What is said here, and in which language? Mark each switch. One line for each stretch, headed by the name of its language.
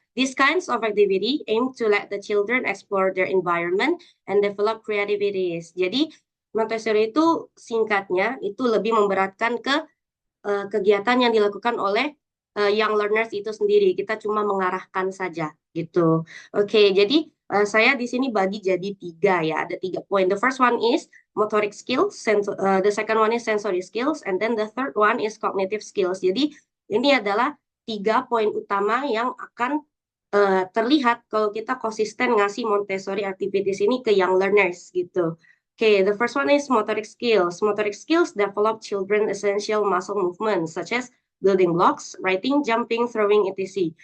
English: These kinds of activity aim to let the children explore their environment and develop creativities.
Indonesian: Jadi Montessori itu singkatnya itu lebih memberatkan ke kegiatan yang dilakukan oleh young learners itu sendiri. Kita cuma mengarahkan saja gitu. Oke, jadi saya di sini bagi jadi 3 ya. Ada 3 poin.
English: The first one is motoric skills, the second one is sensory skills, and then the third one is cognitive skills.
Indonesian: Jadi ini adalah 3 poin utama yang akan terlihat kalau kita konsisten ngasih Montessori activities ini ke young learners gitu.
English: Okay, the first one is motoric skills. Motoric skills develop children essential muscle movements such as building blocks, writing, jumping, throwing, etc.